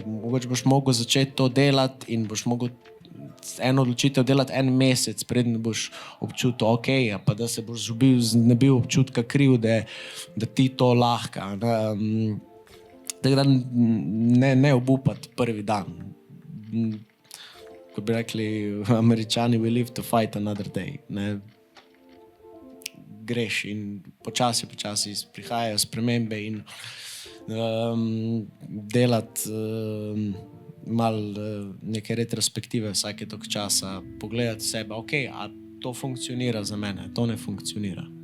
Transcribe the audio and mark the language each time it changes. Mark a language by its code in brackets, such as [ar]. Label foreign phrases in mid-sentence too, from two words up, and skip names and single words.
[sl] Mogoče boš mogel začeti to delati in boš mogel eno odločitev delati 1 mesec, preden boš občutil ok, pa da se boš znebil občutka krivde, da ti to lahka. Tako da ne obupati prvi dan. Ko bi rekli Američani, [en] we live to fight another day. [sl] Ne. Greš in počasi prihajajo spremembe in delati malo neke retrospektive vsake toliko časa, pogledati sebe, ok, a to funkcionira za mene, to ne funkcionira.